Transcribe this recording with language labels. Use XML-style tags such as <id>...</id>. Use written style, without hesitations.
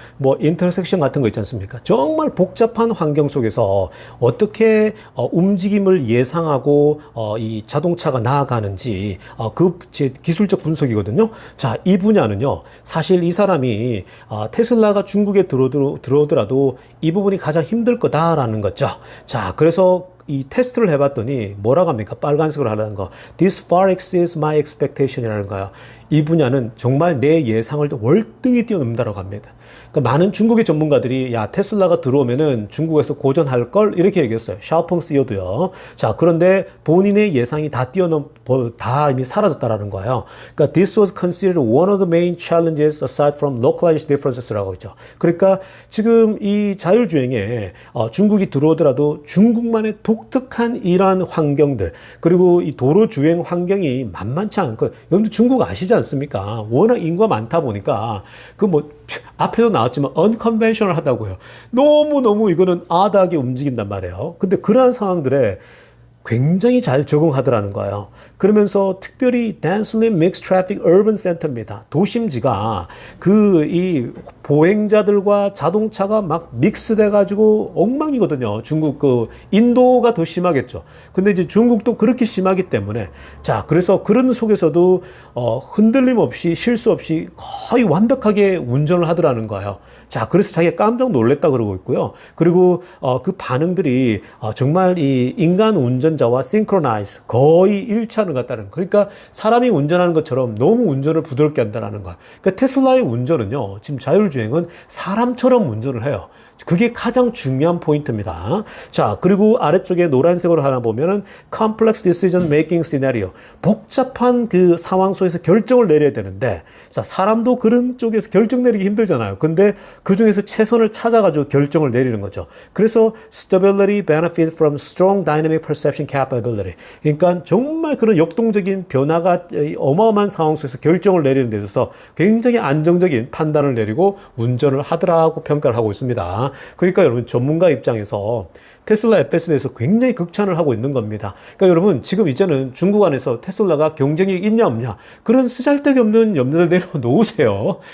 <ko>뭐 인터섹션 같은 거 있지 않습니까? 정말 복잡한 환경 속에서 어떻게 움직임을 예상하고 이 자동차가 나아가는지 그 기술적 분석이거든요. 자, 이 분야는요. 사실 이 사람이 테슬라가 중국에 들어오더라도 이 부분이 가장 힘들 거다라는 거죠. 자, 그래서 이 테스트를 해봤더니 뭐라고 합니까? 빨간색으로 하라는 거.</ko> <en>This far exceeds my expectation이라는 거예요.</en> <ko>이 분야는 정말 내 예상을 월등히 뛰어넘는다고 합니다. 그러니까 많은 중국의 전문가들이 야 테슬라가 들어오면은 중국에서 고전할 걸 이렇게 얘기했어요. 샤오펑 CEO도요. 자, 그런데 본인의 예상이 다 이미 사라졌다라는 거예요. 그러니까</ko> <en>this was considered one of the main challenges aside from localized differences라고 있죠.</en> <ko>그러니까 지금 이 자율주행에 중국이 들어오더라도 중국만의 독특한 이러한 환경들 그리고 이 도로 주행 환경이 만만치 않고 여러분들 중국 아시지 않습니까? 워낙 인구가 많다 보니까 앞에도 나왔지만 unconventional 하다고요. 너무너무 이거는 아다하게 움직인단 말이에요. 근데 그러한 상황들에 굉장히 잘 적응하더라는 거예요. 그러면서 특별히</ko> <en>densely mixed traffic urban center입니다.</en> <ko>도심지가 이 보행자들과 자동차가 막 믹스돼 가지고 엉망이거든요. 중국 인도가 더 심하겠죠. 근데 이제 중국도 그렇게 심하기 때문에 자, 그래서 그런 속에서도 흔들림 없이 실수 없이 거의 완벽하게 운전을 하더라는 거예요. 자, 그래서 자기가 깜짝 놀랐다 그러고 있고요. 그리고 그 반응들이 정말 이 인간 운전자와 싱크로나이즈 거의 일치하는 것 같다는. 그러니까 사람이 운전하는 것처럼 너무 운전을 부드럽게 한다는 거야. 그러니까 테슬라의 운전은요, 지금 자율주행은 사람처럼 운전을 해요. 그게 가장 중요한 포인트입니다. 자, 그리고 아래쪽에 노란색으로 하나 보면은</ko> <en>complex decision making scenario.</en> <ko>복잡한 그 상황 속에서 결정을 내려야 되는데, 자, 사람도 그런 쪽에서 결정 내리기 힘들잖아요. 근데 그 중에서 최선을 찾아가지고 결정을 내리는 거죠. 그래서</ko> <en>stability benefit from strong dynamic perception capability.</en> <ko>그러니까 정말 그런 역동적인 변화가 어마어마한 상황 속에서 결정을 내리는 데 있어서 굉장히 안정적인 판단을 내리고 운전을 하더라고 평가를 하고 있습니다. 그러니까 여러분 전문가 입장에서 테슬라 FSD에서 굉장히 극찬을 하고 있는 겁니다. 그러니까 여러분 지금 이제는 중국 안에서 테슬라가 경쟁력이 있냐 없냐 그런 쓰잘데기 없는 염려를 내려놓으세요.</ko>